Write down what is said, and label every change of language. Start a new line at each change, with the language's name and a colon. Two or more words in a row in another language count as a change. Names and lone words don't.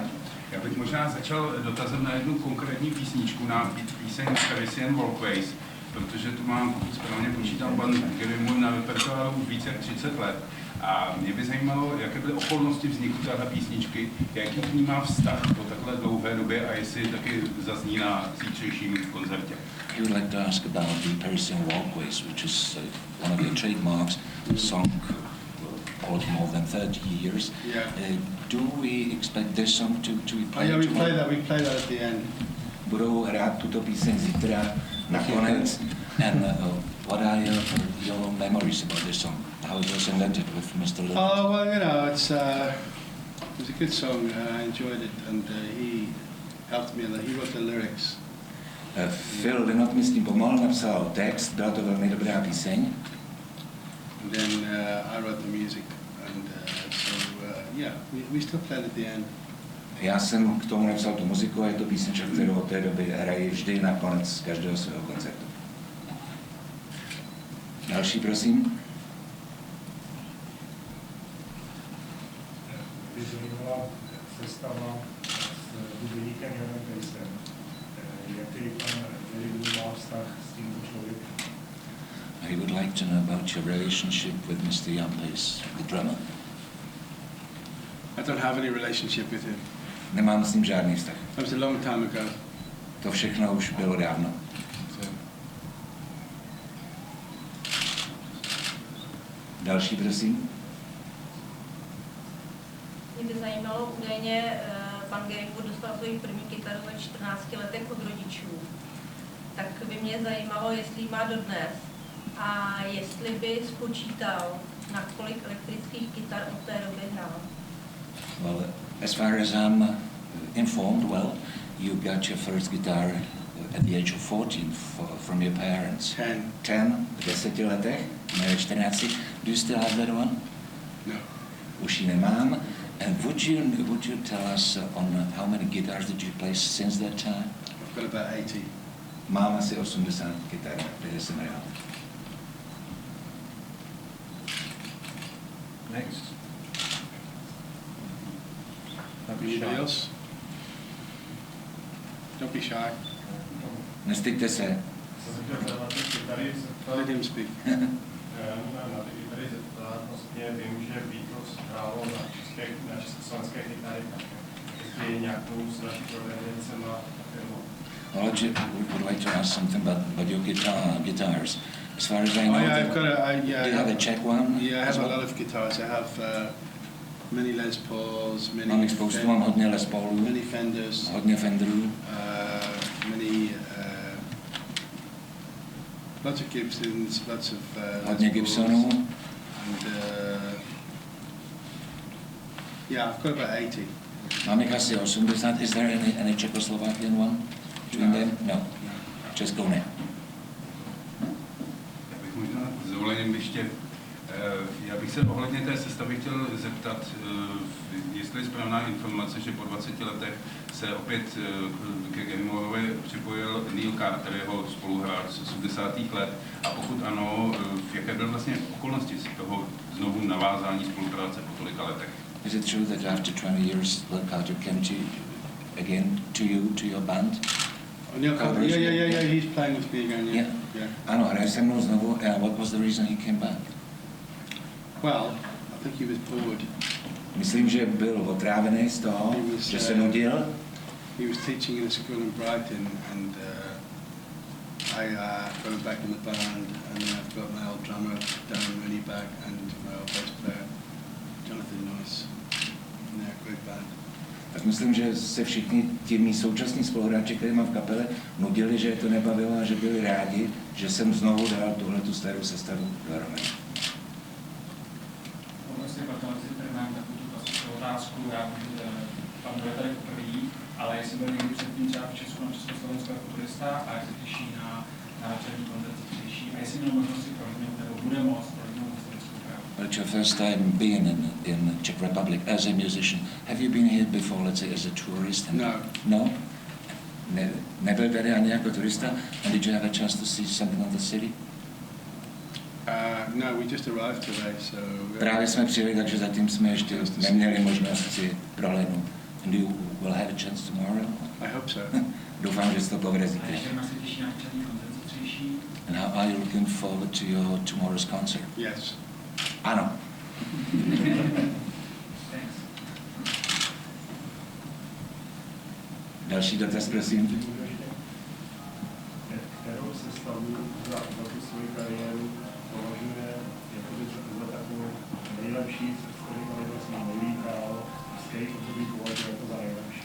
Czech: Já bych možná začal dotazem na jednu konkrétní písničku, na píseň Parisian Walkways, protože tu mám, pokud správně počítám, pan Gary Moore na repertoáru už více jak 30 let. A mě by zajímalo, jaké byly okolnosti vzniku téhle písničky, jaký k ní má vztah po takhle dlouhé době a jestli taky zazní na zítřejším koncertě.
English: I would like to ask about the Parisian Walkways, which is one of your trademarks, a song called more than 30 years. Yeah. Do we expect this song to be played? Oh yeah, we play that at the end.
Czech: Budou hrát tuto píseň zítra nakonec.
English: And what are your memories about this song? How it was invented with Mr. Lynott? Oh well, you know, it was a good song. I enjoyed it, and he helped me a lot. He wrote the lyrics.
Czech: Phil Lynott mi s tím pomohl, napsal text, byla to velmi dobrá píseň.
English: And then I wrote the music, and yeah, we still play it at the end.
Czech: Já jsem k tomu napsal tu muziku a je to písnička, kterou od té doby hraji vždy na konec každého svého koncertu. Další, prosím. Vyzorovala sestava s hudebníkem Janem Pejsem. Jaký pan Gary má vztah s tímto člověkem?
English: I would like to know about your relationship with Mr. Jan Pace, the drummer. I don't have any relationship with him.
Czech: Nemám s ním žádný vztah.
English: That was a long time ago.
Czech: To všechno už bylo dávno. Další, prosím. Mě by zajímalo, údajně pan Gary Moore dostal svoji první kytaru ve 14 letech od rodičů. Tak by mě zajímalo, jestli ji má dodnes a jestli by spočítal, na kolik elektrických kytar od té doby hrál.
English: Well, as far as I'm informed, well, you got your first guitar at the age of 14 from your parents. 10,
Czech: v 10 letech, ne 14.
English: Do you still have that one? No.
Czech: Už ji nemám.
English: And would you tell us on how many guitars did you play since that time? I've got about 80.
Czech: Mám asi 80 kytar, kde jsem hrál.
English: Next. Anybody else? Don't be shy.
Czech: Nestyďte se.
English: Let him speak.
Czech: Na ty kytary zeptat, vlastně vím, že Beatles hrálo na československé kytary, jestli nějakou s naší provedencema firmou.
English: We would like to ask something about your guitars. As far as I know, do you have a Czech one? Yeah, I have a lot of guitars. I have many Les Pauls,
Czech: mám spoustu, mám hodně Les Paulů,
English: many Fenders,
Czech: hodně Fenderů,
English: many lots of Gibsons, lots of
Czech: hodně Gibsonů.
English: And yeah, I've got about 80.
Czech: Mám jich asi 80.
English: Is there any Czechoslovakian one between them?
Czech: No. Českou ne. Já bych možná s dovolením ještě, já bych se ohledně té sestavy chtěl zeptat, jestli je správná informace, že po 20 letech se opět ke Gary Mooreovi připojil Neil Carter, jeho spoluhráč z 80. let, a pokud ano, jaké byly vlastně okolnosti toho znovu navázání spolupráce po tolika letech?
English: Is it true that after 20 years Neil Carter came again to you, to your band? Yeah, he's playing with me again, yeah.
Czech: Ano, hraje se mnou znovu.
English: What was the reason he came back? Well, I think he was bored.
Czech: Myslím, že byl otrávený z toho, že se nudil.
English: He was teaching in a school in Brighton, and I got him back in the band, and then I've got my old drummer, Dan Rennie, and my old bass player, Jonathan Noyce. And they're a great band.
Czech: Tak myslím, že se všichni ti mý současní spoluhráči, který mám v kapele, nudili, že je to nebavilo a že byli rádi, že jsem znovu dal tuhletu starou sestavu dohromady. Vlastně proto si tady mám takovou tu klasickou otázku, já pan bude tady poprvé, ale jestli byl někdy předtím třeba v Česku na Československu jako turista a jak se těší na večerní koncert zítřejší a jestli měl možnost si prohlídnout nebo bude moct prohlídnout historickou právu.
English: Well, it's your first time being in Czech Republic as a musician. Have you been here before, let's say, as a tourist? No. No?
Czech: Nebyl tady ani jako turista?
English: And did you have a chance to see something of the city? No, we just arrived today, so...
Czech: Právě jsme přijeli, takže zatím jsme ještě neměli možnost si prohlédnout.
English: And you will have a chance tomorrow? I hope so.
Czech: Doufám, že se to povede A zítra. ještě se těší na večerní koncert zítřejší.
English: And how are you looking forward to your tomorrow's concert? Yes.
Czech: Ano.
English: Thanks.
Czech: Další dotaz, prosím. Kterou sestavu za tu svou kariéru považuje za takovou nejlepší, s kterou vlastně nejlíkal, z kterých období považuje jako za nejlepší?